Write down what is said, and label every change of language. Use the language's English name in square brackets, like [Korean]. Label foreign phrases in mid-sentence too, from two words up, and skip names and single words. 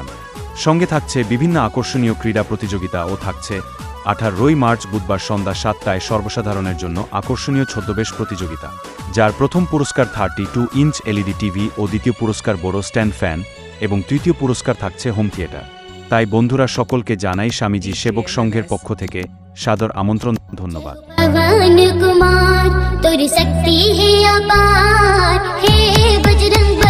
[Bangla] সঙ্গে থাকছে বিভিন্ন আকর্ষণীয় ক্রীড়া প্রতিযোগিতা ও থাকছে 18 মার্চ বুধবার সন্ধ্যা 7টায় সর্বসাধারণের জন্য আকর্ষণীয় ছদ্মবেশ প্রতিযোগিতা, যার প্রথম পুরস্কার 32 ইঞ্চ [English] LED TV [Bangla] ও দ্বিতীয় পুরস্কার বড় স্ট্যান্ড ফ্যান এবং তৃতীয় পুরস্কার থাকছে [English] home theater. [Bangla] তাই বন্ধুরা, সকলকে জানাই স্বামীজি সেবক সংঘের পক্ষ থেকে সাদর আমন্ত্রণ। ধন্যবাদ। [Hindi] भगवान कुमार, तुरी शक्ति है अपार, हे बजरंग